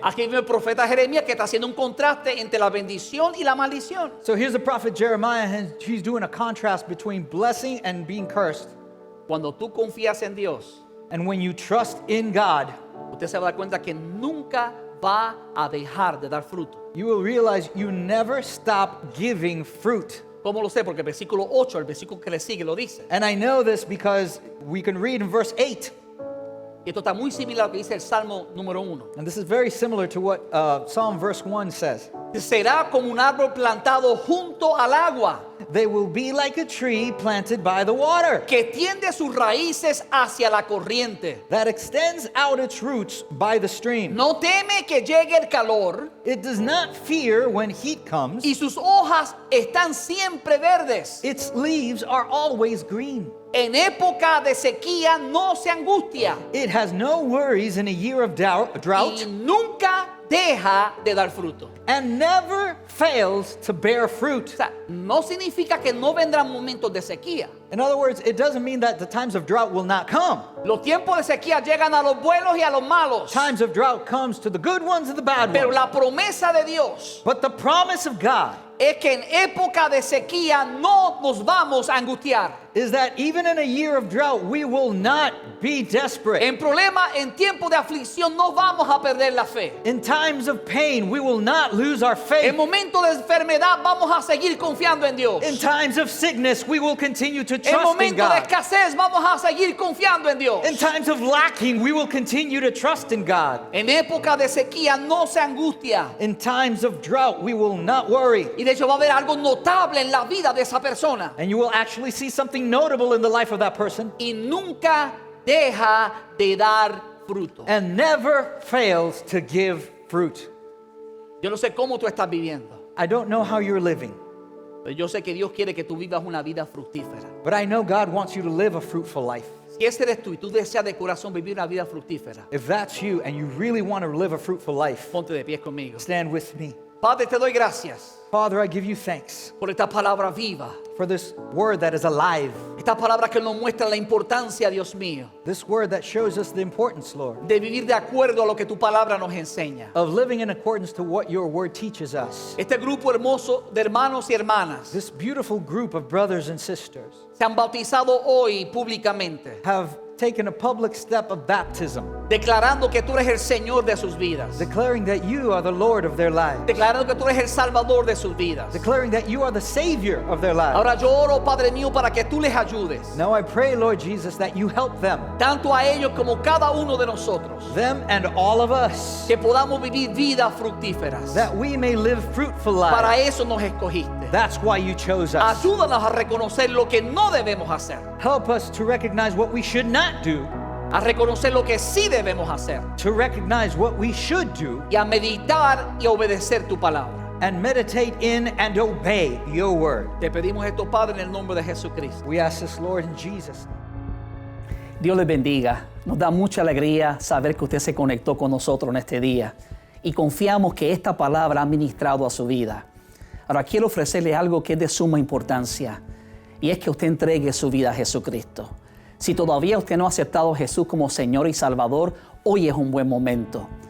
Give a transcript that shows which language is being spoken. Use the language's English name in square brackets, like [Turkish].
[Spanish] Aquí viene el profeta Jeremías que está haciendo un contraste entre la bendición y la maldición. [English] So here's the prophet Jeremiah, and he's doing a contrast between blessing and being cursed. [Spanish] Cuando tú confías en Dios, [English] And when you trust in God, [Spanish] usted se va a dar cuenta que nunca va a dejar de dar fruto. [English] you will realize you never stop giving fruit. [Spanish] ¿Cómo lo sé? Porque el versículo 8, el versículo que le sigue, lo dice. [English] And I know this because we can read in verse 8, [Spanish] Y esto está muy similar a lo que dice el Salmo número 1. [English] and this is very similar to what Psalm verse 1 says. [Spanish] Será como un árbol plantado junto al agua, [English] They will be like a tree planted by the water [Spanish] que tiende sus raíces hacia la corriente. [English] that extends out its roots by the stream. [Spanish] No teme que llegue el calor [English] It does not fear when heat comes. [Spanish] y sus hojas están siempre verdes. [English] Its leaves are always green. [Spanish] En época de sequía no se angustia [English] It has no worries in a year of drought, [Spanish] y nunca deja de dar fruto. [English] and never fails to bear fruit. [Spanish] O sea, no significa que no vendrán momentos de sequía. [English] In other words, it doesn't mean that the times of drought will not come. [Spanish] Los tiempos de sequía llegan a los buenos y a los malos. [English] Times of drought comes to the good ones and the bad [Spanish] Pero [English] ones. [Spanish] la promesa de Dios [English] But the promise of God [Spanish] es que en época de sequía no nos vamos a angustiar. [English] is that even in a year of drought, we will not be desperate. [Spanish] En problema, en tiempo de aflicción no vamos a perder la fe. [English] In times of pain, we will not lose our [Spanish] En [English] faith. [Spanish] momentos de enfermedad vamos a seguir confiando en Dios. [English] In times of sickness, we will continue to [Spanish] En [English] trust in [Spanish] momentos de [English] God. [Spanish] escasez vamos a seguir confiando en Dios. [English] In times of lacking, we will continue to trust in God. [Spanish] En época de sequía no se angustia. [English] In times of drought, we will not worry. [Spanish] Y de hecho va a haber algo notable en la vida de esa persona. [English] And you will actually see something notable in the life of that person [Spanish] Y nunca deja de dar fruto. [English] and never fails to give fruit. [Spanish] Yo no sé cómo tú estás viviendo, [English] I don't know how you're living, [Spanish] pero yo sé que Dios quiere que tú vivas una vida fructífera. [English] but I know God wants you to live a fruitful life. [Spanish] Si ese eres tú y tú deseas de corazón vivir una vida fructífera, [English] If that's you and you really want to live a fruitful life, [Spanish] ponte de pies conmigo. [English] stand with me. [Spanish] Padre, te doy gracias [English] Father, I give you thanks [Spanish] por esta palabra viva, [English] for this word that is alive, [Spanish] esta palabra que nos muestra la importancia, Dios mío, [English] this word that shows us the importance, Lord, [Spanish] de vivir de acuerdo a lo que tu palabra nos enseña. [English] of living in accordance to what your word teaches us. [Spanish] Este grupo hermoso de hermanos y hermanas [English] This beautiful group of brothers and sisters [Spanish] se han bautizado hoy públicamente, [English] have taken a public step of baptism, [Spanish] declarando que tú eres el Señor de sus vidas, [English] declaring that you are the Lord of their lives, [Spanish] declarando que tú eres el Salvador de sus vidas. [English] declaring that you are the Savior of their lives. [Spanish] Ahora yo oro, Padre mío, para que tú les ayudes, [English] Now I pray, Lord Jesus, that you help them, [Spanish] tanto a ellos como cada uno de nosotros, [English] them and all of us, [Spanish] que podamos vivir vidas fructíferas. [English] that we may live fruitful [Spanish] Para [English] lives. [Spanish] eso nos escogiste. [English] That's why you chose us. [Spanish] Ayúdanos a reconocer lo que no debemos hacer, [English] Help us to recognize what we should not do, [Spanish] a reconocer lo que sí debemos hacer [English] to recognize what we should do, [Spanish] y a meditar y a obedecer tu palabra. [English] and meditate in and obey your word. [Spanish] Te pedimos esto, Padre, en el nombre de Jesucristo. [English] We ask this, Lord, in Jesus' name. [Spanish] Dios les bendiga. Nos da mucha alegría saber que usted se conectó con nosotros en este día y confiamos que esta palabra ha ministrado a su vida. Ahora quiero ofrecerle algo que es de suma importancia y es que usted entregue su vida a Jesucristo. Si todavía usted no ha aceptado a Jesús como Señor y Salvador, hoy es un buen momento.